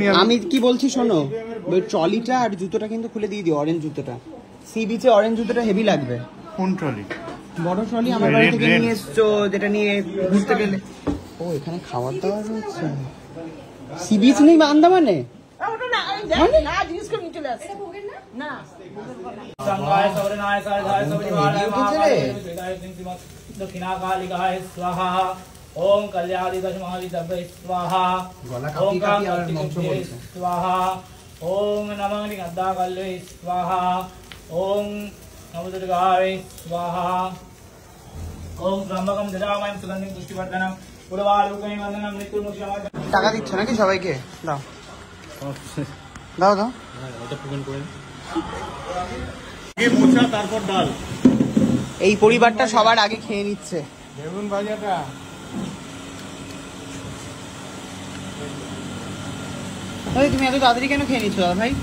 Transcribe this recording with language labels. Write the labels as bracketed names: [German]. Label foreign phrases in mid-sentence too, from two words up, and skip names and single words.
[Bangla] আমি কি বলছি শোনো, ওই ট্রলিটা আর জুতোটা কিন্তু খুলে দিয়ে দিও, অরেঞ্জ জুতোটা। [English] sea beache [Bangla] অরেঞ্জ জুতোটা হেভি লাগবে। কোন ট্রলি? বড় ট্রলি আমার বাড়ি থেকে নিয়ে এসছো, যেটা নিয়ে ঘুরতে গেলে। ও এখানে খাবার দাবার রয়েছে। [English] sea beach [Bangla] নেই আন্দামানে? [Sanskrit] दक्षिणाकालिकाय स्वाहा। ओम कल्याणी दशमहाविद्ये स्वाहा। ओम कामकृत्ये स्वाहा। ओम नमः निगद्धाकल्ये स्वाहा। ओम नमो दुर्गाय स्वाहा। ओम त्र्यंबकं यजामहे सुगन्धिं पुष्टिवर्धनम् उर्वारुकं वन्दनं मृत्युर्मुक्षीयमामृतं। [Bangla] টাকা দিচ্ছ নাকি সবাইকে? দাও দাও দাও। মোচা তারপর ডাল। এই পরিবারটা সবার আগে খেয়ে নিচ্ছে। বেগুন ভাজাটা তুমি এত তাড়াতাড়ি কেন খেয়ে নিচ্ছ দাদা ভাই?